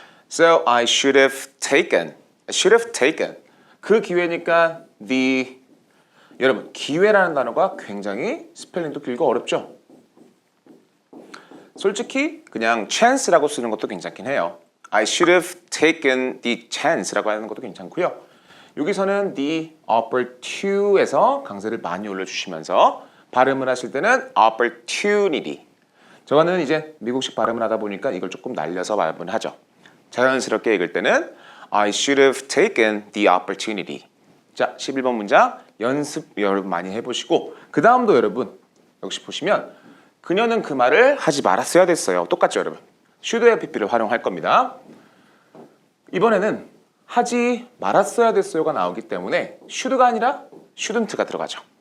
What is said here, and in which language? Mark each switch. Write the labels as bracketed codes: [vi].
[en] So I should have taken [ko] 그 기회니까 여러분 기회라는 단어가 굉장히 스펠링도 길고 어렵죠. 솔직히 그냥 chance라고 쓰는 것도 괜찮긴 해요. [en] I should have taken the chance라고 [ko] 하는 것도 괜찮고요. 여기서는 the opportunity에서 강세를 많이 올려주시면서 발음을 하실 때는 opportunity. 저거는 이제 미국식 발음을 하다 보니까 이걸 조금 날려서 발음을 하죠. 자연스럽게 읽을 때는 [en] I should have taken the opportunity. [ko] 자, 11번 문장 연습 여러분 많이 해보시고 그 다음도 여러분 역시 보시면 그녀는 그 말을 하지 말았어야 됐어요. 똑같죠 여러분. should have pp를 활용할 겁니다. 이번에는 하지 말았어야 됐어요가 나오기 때문에 should가 아니라 shouldn't가 들어가죠.